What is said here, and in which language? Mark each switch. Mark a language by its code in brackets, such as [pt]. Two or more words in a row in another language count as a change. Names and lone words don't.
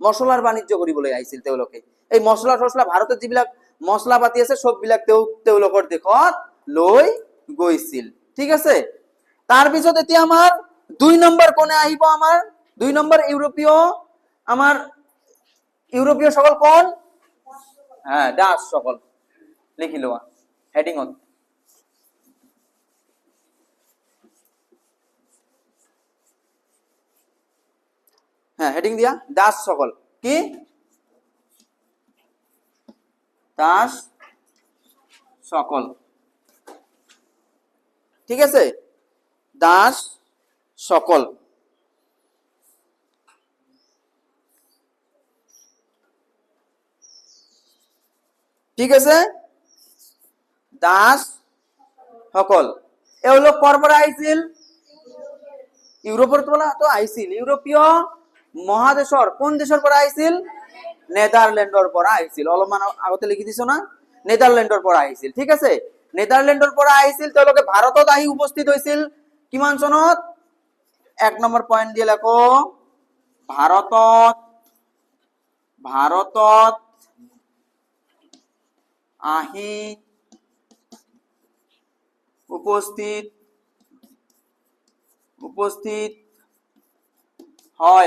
[as] মছলাৰ বাণিজ্য কৰিবলৈ আহিছিল তেওঁলোকে। এই মছলা টছলা ভাৰতত যিবিলাক মছলা পাতি আছে সববিলাক তেওঁলোকৰ দেশত লৈ গৈছিল। ঠিক আছে, তাৰপিছত এতিয়া আমাৰ 2 নম্বৰ কোনে আহিব? আমাৰ 2 নম্বৰ ইউৰোপীয় সকল কোন? হ্যাঁ, ডাচ সকল। লিখি লোৱা হেডিংত। হ্যাঁ, হেডিং দিয়া ডাচ সকল। কি? ডাচ সকল। ঠিক আছে, ডাচ সকল। ঠিক আছে, ডাচ সকল। এওঁলোক ক'ৰ পৰা আহিছিল? ইউৰোপৰ পৰা তো আহিছিল। ইউৰোপীয় মহাদেশৰ কোন দেশৰ পৰা আহিছিল? নেদাৰল্যান্ডৰ পৰা আহিছিল। অলপমান আগতে লিখি দিছো না, নেদাৰল্যান্ডৰ পৰা আহিছিল। ঠিক আছে, নেদাৰল্যান্ডৰ পৰা আহিছিল। তেওঁলোকে ভাৰতত আহি উপস্থিত হৈছিল কিমান চনত? 1 নম্বৰ পইণ্ট দিয়ে লেখো, ভাৰতত আহি উপস্থিত হয়।